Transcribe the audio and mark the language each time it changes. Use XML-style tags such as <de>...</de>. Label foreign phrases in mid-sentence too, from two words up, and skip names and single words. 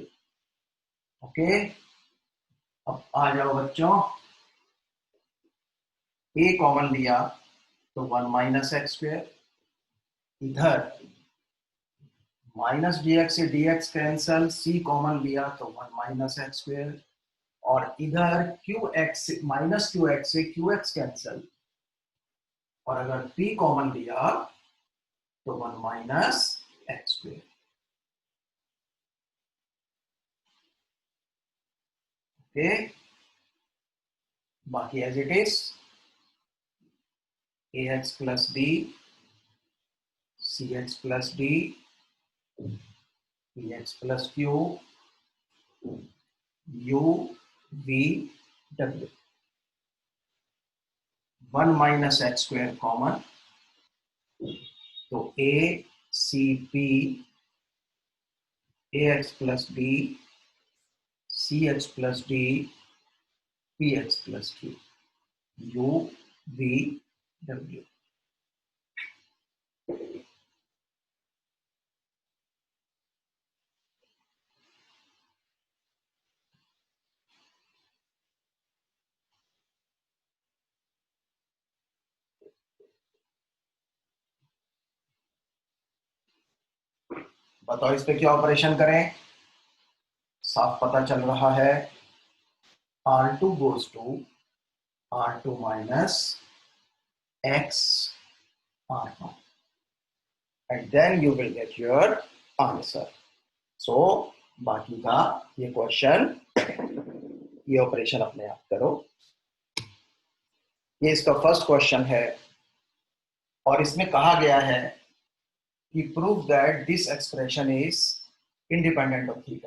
<hi>ओके, अब आ जाओ बच्चों, A कॉमन लिया तो 1 - x², इधर</hi> <en>minus d x</en> <hi>से</hi> <en>d x cancel,</en> <hi>सी कॉमन लिया तो 1 - x², और इधर</hi> <en>q x minus q x</en> <hi>से</hi> <en>q x cancel,</en> <hi>और अगर p कॉमन लिया तो 1 - x²।</hi> <en>square. Okay, बाकी as it is, ax plus b, cx plus d, px plus q, u, v, w. 1 minus x square कॉमन, तो a c p ax plus b cx plus d px plus q u v w.</en> <hi>बताओ इस पे क्या ऑपरेशन करें? साफ पता चल रहा है,</hi> <en>r2 goes to r2 minus x r1 and then you will get your answer.</en> <hi>So बाकी का ये क्वेश्चन, ये ऑपरेशन अपने आप करो. ये इसका फर्स्ट क्वेश्चन है और इसमें कहा गया है कि</hi> <en>prove that this expression is independent of theta.</en>